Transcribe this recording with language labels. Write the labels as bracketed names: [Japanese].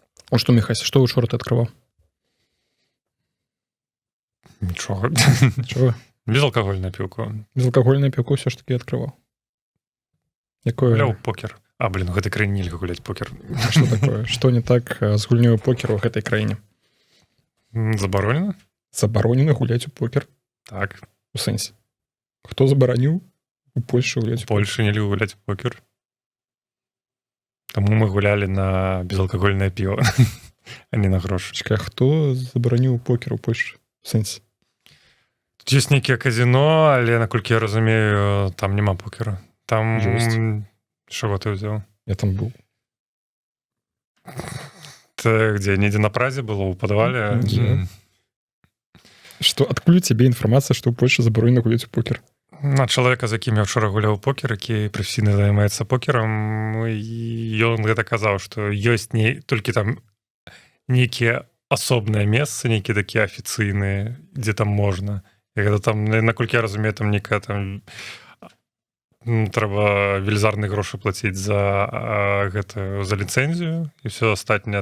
[Russian] А что, Михась, что учора ты открывал? [Belarusian] Нічого. [Russian] Чего? [Belarusian] Безалкогольную піўку. [Russian] Безалкогольную піўку все ж таки открывал. [Belarusian] Якое? Гуляў покер. А, блин, у гэтай краіне нельга гуляць покер. [Russian] Что такое? Что не так [Belarusian] з гульнёю покеру в гэтай краіне? Забаронена? Забаронена гуляць у покер? Так. У сэнсе. Хто забараніў у Польшы гуляць? У Польшы нельга гуляць у покер. Таму мы гулялі на безалкогольнае піва, а не на грошы. Чакай, хто забараніў покер у Польшы? У сэнсе. Тут ёсць нейкія казино, але, наколькі я разумею, там няма покера. Там... Ёсць. [Russian] Чего ты взял? Я там был. Ты где, [Belarusian] недзе на Празе было, [Russian] у подвале? Что, откуль у тебе информация, что у Польши заборонено гулять в покер? [Belarusian] На чалавека, з якім я вчора гуляў у покер, які прафесійна займаецца покерам, ён гэта казаў, што ёсць толькі там нейкія асобныя месцы, нейкія такія афіцыйныя, дзе там можна. І гэта там, наколькі я разумею, там нейкая там трэба велізарныя грошы плаціць за гэта, за ліцэнзію і все астатняе.